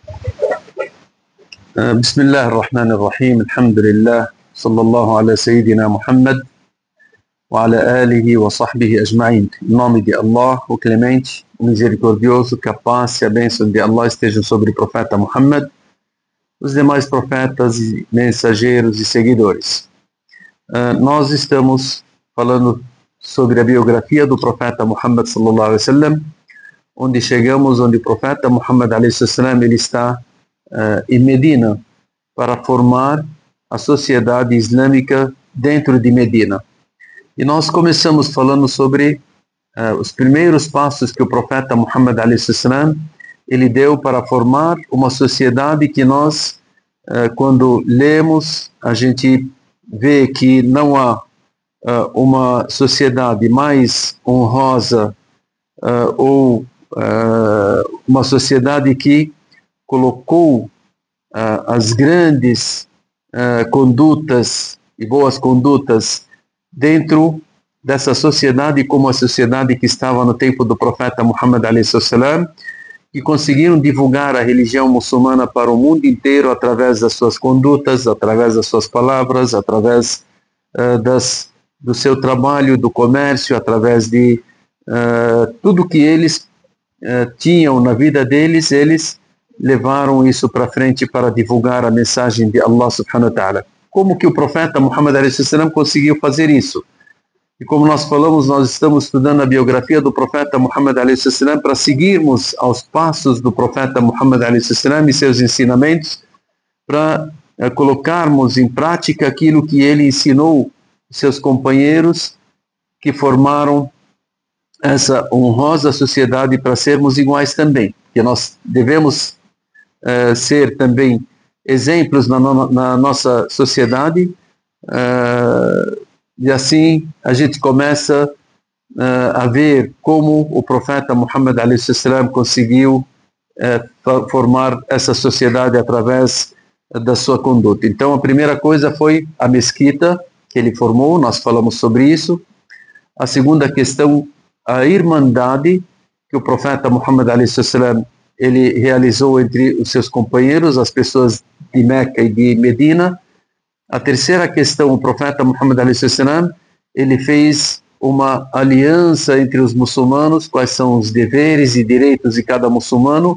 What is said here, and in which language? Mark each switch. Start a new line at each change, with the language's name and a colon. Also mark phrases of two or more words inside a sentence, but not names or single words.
Arabic: بسم الله الرحمن الرحيم الحمد لله صلى الله على سيدنا محمد وعلى آله وصحبه أجمعين.
Portuguese: Em nome de Allah, o Clemente, o Misericordioso, que a paz e a bênção de Allah estejam sobre o profeta Muhammad, os demais profetas, mensageiros e seguidores. Nós estamos falando sobre a biografia do profeta Muhammad
Arabic: صلى الله عليه وسلم,
Portuguese: onde chegamos, onde o profeta Muhammad
Arabic: عليه وسلم
Portuguese: ele está em Medina para formar a sociedade islâmica dentro de Medina. E nós começamos falando sobre os primeiros passos que o profeta Muhammad
Arabic: عليه وسلم
Portuguese: ele deu para formar uma sociedade que nós, quando lemos, a gente vê que não há uma sociedade mais honrosa ou uma sociedade que colocou as grandes condutas e boas condutas dentro dessa sociedade como a sociedade que estava no tempo do profeta Muhammad
Arabic: عليه وسلم,
Portuguese: que conseguiram divulgar a religião muçulmana para o mundo inteiro através das suas condutas, através das suas palavras, através do seu trabalho, do comércio, através de tudo que eles tinham na vida deles, eles levaram isso para frente para divulgar a mensagem de Allah
Arabic: سبحانه وتعالى.
Portuguese: Como que o profeta Muhammad
Arabic: عليه وسلم
Portuguese: conseguiu fazer isso? E como nós falamos, nós estamos estudando a biografia do profeta Muhammad
Arabic: عليه وسلم
Portuguese: para seguirmos aos passos do profeta Muhammad
Arabic: عليه وسلم
Portuguese: e seus ensinamentos, para colocarmos em prática aquilo que ele ensinou seus companheiros que formaram essa honrosa sociedade para sermos iguais também. Que nós devemos ser também exemplos na nossa sociedade, e assim a gente começa a ver como o profeta Muhammad
Arabic: عليه وسلم
Portuguese: conseguiu formar essa sociedade através da sua conduta. Então a primeira coisa foi a mesquita que ele formou, nós falamos sobre isso. A segunda questão, a irmandade que o profeta Muhammad
Arabic: عليه وسلم
Portuguese: ele realizou entre os seus companheiros, as pessoas de Meca e de Medina. A terceira questão, o profeta Muhammad
Arabic: عليه وسلم
Portuguese: ele fez uma aliança entre os muçulmanos, quais são os deveres e direitos de cada muçulmano.